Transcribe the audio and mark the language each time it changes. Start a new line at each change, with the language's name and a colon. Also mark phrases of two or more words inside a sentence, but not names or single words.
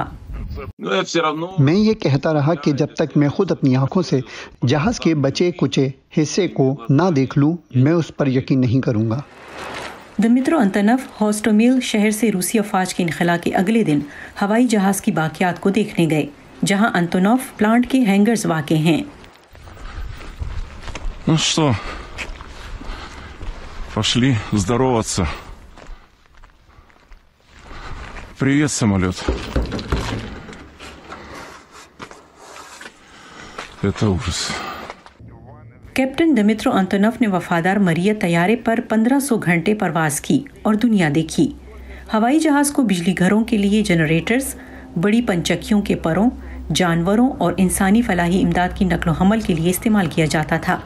Urdu: میں یہ کہتا رہا کہ جب تک میں خود اپنی آنکھوں سے جہاز کے بچے کچے حصے کو نہ دیکھ لوں، میں اس پر یقین نہیں کروں گا. دیمیترو انتونوف ہوستومل شہر سے روسی افواج کے انخلا کے اگلے دن ہوائی جہاز کی باقیات کو دیکھنے گئے، جہاں انتونوف پلانٹ کے ہینگرز واقع ہیں.
Russian: Ну что, пошли здороваться. Привет, самолет. Это ужас.
Urdu: کیپٹن دیمیترو انتونوف نے وفادار مریا طیارے پر 1500 گھنٹے پرواز کی اور دنیا دیکھی. ہوائی جہاز کو بجلی گھروں کے لیے جنریٹرز، بڑی پن چکیوں کے پروں، جانوروں اور انسانی فلاحی امداد کی نقل و حمل کے لیے استعمال کیا جاتا تھا.